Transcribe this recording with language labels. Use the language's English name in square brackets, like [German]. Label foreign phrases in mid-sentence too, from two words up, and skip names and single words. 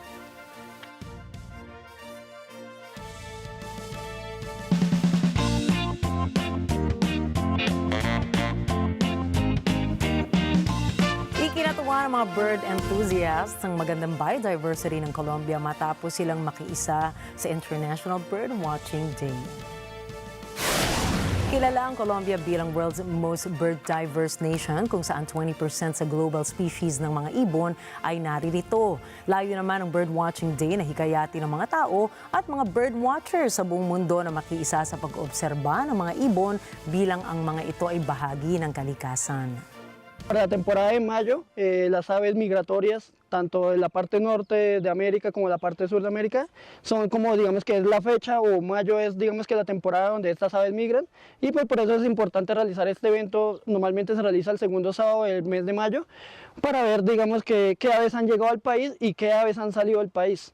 [Filipino] Ikinatuwa ng mga [English] bird enthusiasts [Filipino] ang magandang biodiversity ng Colombia matapos silang makiisa sa International Bird Watching Day. Kilala ang Colombia bilang [English] world's most bird-diverse nation [Filipino] kung saan 20% sa global species ng mga ibon ay naririto. Layo naman ang Bird Watching Day na hikayati ng mga tao at mga [English] bird watchers [Filipino] sa buong mundo na makiisa sa pag-obserba ng mga ibon bilang ang mga ito ay bahagi ng kalikasan. [Spanish] Para la temporada de mayo, las aves migratorias, tanto de la parte norte de América como de la parte sur de América, son como, digamos que es la fecha, o mayo es, digamos que la temporada donde estas aves migran, y pues por eso es importante realizar este evento. Normalmente se realiza el segundo sábado del mes de mayo, para ver, digamos, qué aves han llegado al país y qué aves han salido del país.